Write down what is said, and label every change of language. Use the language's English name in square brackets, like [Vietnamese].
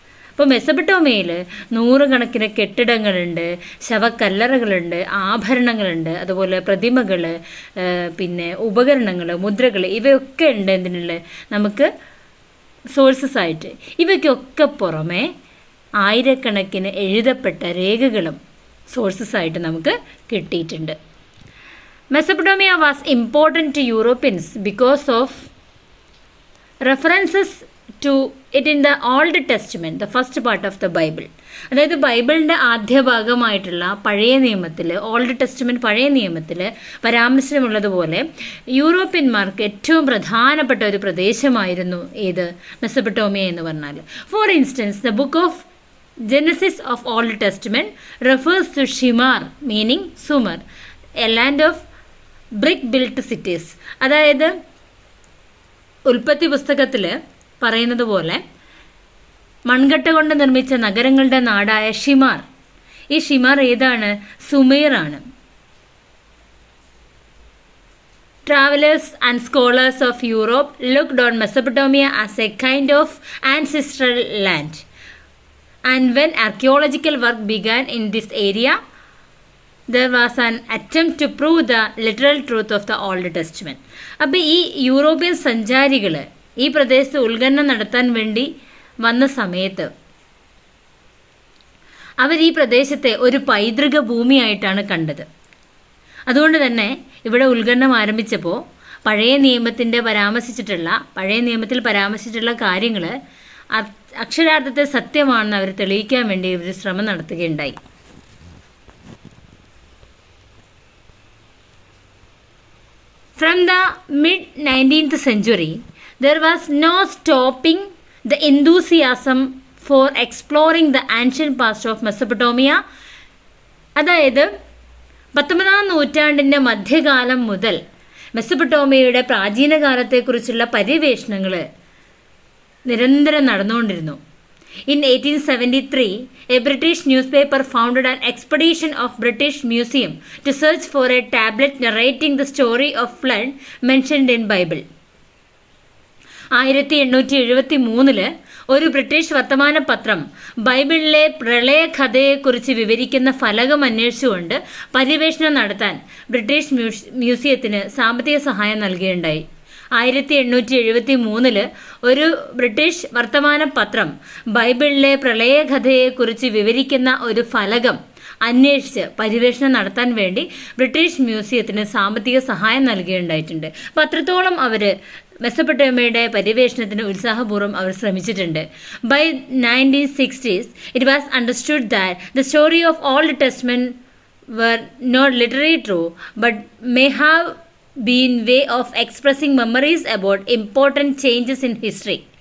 [Malayalam] അപ്പോൾ മെസൊപ്പൊട്ടേമിയയിൽ നൂറുകണക്കിന് കെട്ടിടങ്ങളുണ്ട്, ശവക്കല്ലറകളുണ്ട്, ആഭരണങ്ങളുണ്ട്, അതുപോലെ പ്രതിമകൾ, പിന്നെ ഉപകരണങ്ങൾ, മുദ്രകൾ, ഇവയൊക്കെ ഉണ്ട് എന്തിനുള്ള നമുക്ക് സോഴ്സസ് ആയിട്ട്. ഇവയ്ക്കൊക്കെ പുറമെ ആയിരക്കണക്കിന് എഴുതപ്പെട്ട രേഖകളും സോഴ്സസ് ആയിട്ട് നമുക്ക് കിട്ടിയിട്ടുണ്ട്. [English] Mesopotamia was important to Europeans because of references to it in the Old Testament, the first part of the Bible. [Malayalam] അതായത് ബൈബിളിൻ്റെ ആദ്യ ഭാഗമായിട്ടുള്ള പഴയ നിയമത്തിൽ, ഓൾഡ് ടെസ്റ്റ്മെൻറ്റ് പഴയ നിയമത്തിൽ പരാമർശമുള്ളതുപോലെ യൂറോപ്യന്മാർക്ക് ഏറ്റവും പ്രധാനപ്പെട്ട ഒരു പ്രദേശമായിരുന്നു ഏത് മെസൊപ്പൊട്ടേമിയ എന്ന് പറഞ്ഞാൽ. [English] For instance, the book of Genesis of Old Testament refers to Shinar, meaning Sumer, a land of brick built cities. [Malayalam] അതായത് ഉൽപ്പത്തി പുസ്തകത്തിൽ പറയുന്നത് പോലെ മൺകട്ട കൊണ്ട് നിർമ്മിച്ച നഗരങ്ങളുടെ നാടായ ഷിമാർ. ഈ ഷിമാർ ഏതാണ്? സുമേറാണ്. [English] Travelers and scholars of Europe looked on Mesopotamia as a kind of ancestral land. And when archaeological work began in this area, there was an attempt to prove the literal truth of the Old Testament. [Malayalam] അപ്പോൾ ഈ European സഞ്ചാരികൾ ഈ പ്രദേശത്ത് ഉത്ഖനനം നടത്താൻ വേണ്ടി വന്ന സമയത്ത് അവർ ഈ പ്രദേശത്തെ ഒരു പൈതൃക ഭൂമിയായിട്ടാണ് കണ്ടത്. അതുകൊണ്ട് തന്നെ ഇവിടെ ഉത്ഖനനം ആരംഭിച്ചപ്പോൾ പഴയ നിയമത്തിൽ പരാമർശിച്ചിട്ടുള്ള കാര്യങ്ങൾ അക്ഷരാർത്ഥത്തെ സത്യമാണെന്ന് അവർ തെളിയിക്കാൻ വേണ്ടി ഒരു ശ്രമം നടത്തുകയുണ്ടായി. [English] From the mid-19th century, there was no stopping the enthusiasm for exploring the ancient past of Mesopotamia. [Malayalam] അതായത് 19ാം നൂറ്റാണ്ടിൻ്റെ മധ്യകാലം മുതൽ മെസൊപ്പൊട്ടേമിയയുടെ പ്രാചീന കാലത്തെക്കുറിച്ചുള്ള പര്യവേഷണങ്ങൾ നിരന്തരം നടന്നുകൊണ്ടിരുന്നു. [English] In 1873, a British newspaper founded an expedition of British Museum to search for a tablet narrating the story of flood mentioned in Bible. [Malayalam] 1873 ഒരു British വർത്തമാന പത്രം ബൈബിളിലെ പ്രളയകഥയെക്കുറിച്ച് വിവരിക്കുന്ന ഫലകം അന്വേഷിച്ചുകൊണ്ട് പര്യവേഷണം നടത്താൻ ബ്രിട്ടീഷ് മ്യൂസിയത്തിന് സാമ്പത്തിക സഹായം നൽകുകയുണ്ടായി. 1873 ഒരു ബ്രിട്ടീഷ് വർത്തമാന പത്രം ബൈബിളിലെ പ്രളയകഥയെക്കുറിച്ച് വിവരിക്കുന്ന ഒരു ഫലകം അന്വേഷിച്ച് പര്യവേഷണം നടത്താൻ വേണ്ടി ബ്രിട്ടീഷ് മ്യൂസിയത്തിന് സാമ്പത്തിക സഹായം നൽകുകയുണ്ടായിട്ടുണ്ട്. അപ്പം അത്രത്തോളം അവർ മെസൊപ്പൊട്ടേമിയയുടെ പര്യവേഷണത്തിന് ഉത്സാഹപൂർവ്വം അവർ ശ്രമിച്ചിട്ടുണ്ട്. [English] By 1960s it was understood that the story of Old Testament were not literally true but may have been way of expressing memories about important changes in history.